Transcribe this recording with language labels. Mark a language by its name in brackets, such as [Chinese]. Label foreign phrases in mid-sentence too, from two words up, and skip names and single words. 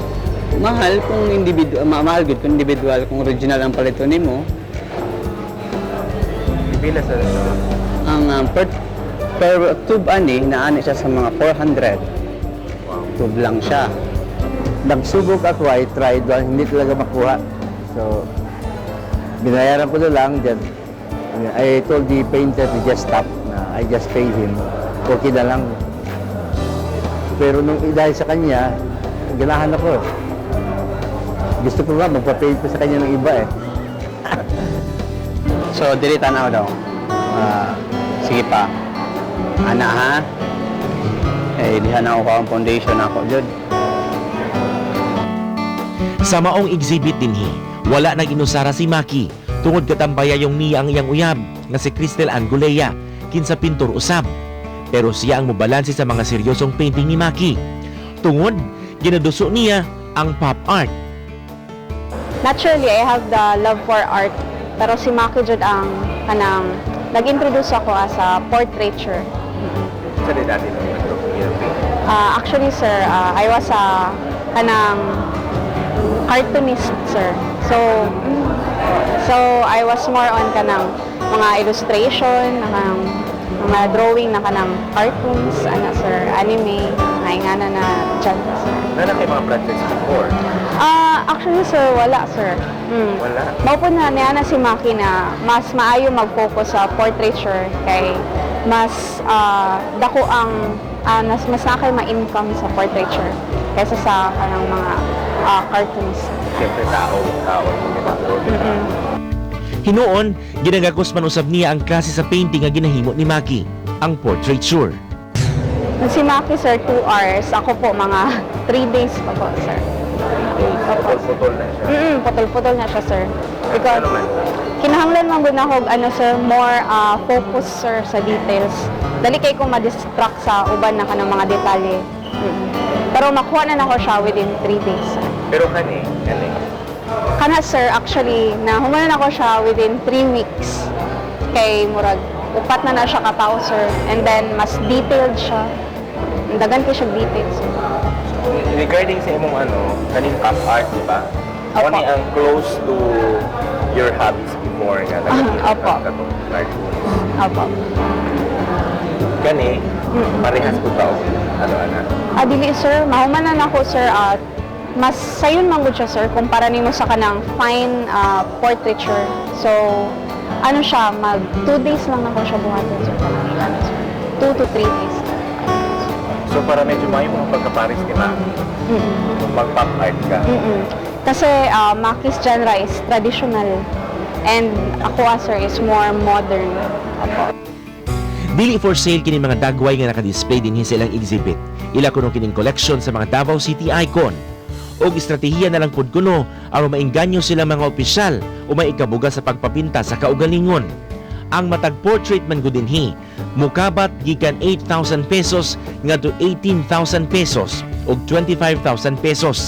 [Cebuano] Mahal kung individual, mahal gud kung individual, kung original ang palito nimo. Pipila sa Ang per tube ani naani siya sa mga 400. Tube lang siya. [Filipino] Nagsubok ako, [English] I tried, [Filipino] hindi talaga makuha. So, binayaran ko na lang, [English] then, I told the painter to just stop. I just paid him. [Filipino] Okay na lang. Pero nung dahil sa kanya, ganahan ako. Gusto ko nga, magpa-paint pa sa kanya ng iba eh. So, [Cebuano] dili tanaw daw. Sige pa. Ana ha? Eh, dihan ako ang foundation ako, Jud. Sa maong exhibit dinhi, wala nang inusara si Maki tungod katambaya yung niya ang iyang uyab nga si Cristel Angulea kinsa pintor usab. Pero siya ang mobalanse sa mga seryosong painting ni Maki. Tungod, ginaduso niya ang pop art. [English] Naturally, I have the love for art. [Cebuano] Pero si Maki jud ang kanang nag-introduce ako [English] as a portraiture. [Filipino] Sa dati nung nag-paint. [English] Actually, sir, I was a kanang cartoonist, sir. So I was more on [Cebuano] kanang mga [English] illustration, [Cebuano] kanang mga drawing na kanang [English] cartoons, sir, anime, [Cebuano] mga ingana na dyan, [English] sir. [Cebuano] Nana kayo mga projects before? Actually, sir, wala, sir. Wala. Mao po na niya na si Maki na mas maayo mag-focus sa portraiture kay mas dako ang mas nakay ma-income sa portraiture kaysa sa kanang mga cartoons. [Filipino] Siyempre tao yung ginagawa. [Cebuano] Hinuon, ginagakos man usab niya ang klase sa painting nga ginahimo ni Maki, ang portraiture. Si Maki, sir, 2 hours. Ako po, mga 3 days pa po, sir. Putol-putol na siya. Putol-putol na siya, sir. [English] Because, [Cebuano] Ano man? kinahanglan man gud na sir, [English] more focus, [Cebuano] sir, sa details. Dali kay kong ma-distract sa uban na kanang mga detalye. Pero makuha na nako siya [English] within 3 days, [Cebuano] sir. Pero kani, Kana sir, actually, nahumanan ako siya [English] within 3 weeks. [Cebuano] Kay murag, upat na siya katao sir. [English] And then, [Cebuano] mas detailed siya. Dagan ko siya detailed sir. Regarding sa imong kaning pop art, di ba? Opo. Ano ang [English] close to your hobbies before [Cebuano] nga Opo. katong cartoons? Opo. Kani, parehas po ba? Dili sir, mahumanan ako sir at mas sayon man gud siya sir kumpara nimo sa kanang fine portraiture. So ano siya, mag 2 days lang ako siya buhaton sir. Kanang 2 to 3 days. So para medyo may mga pagkaparis ni Maki, mag-pop art ka. [English] Kasi Maki's genre is traditional and ako sir is more modern. [Cebuano] Opo. Dili for sale kini mga dagway nga naka-display dinhi sa ilang exhibit. Ila kuno kining collection sa mga Davao City icon. Og estratehiya na lang pud kuno aron maengganyo sila mga opisyal o may ikabuga sa pagpapinta sa kaugalingon. Ang matag portrait man gud dinhi mukabat gikan 8,000 pesos ngadto 18,000 pesos og 25,000 pesos.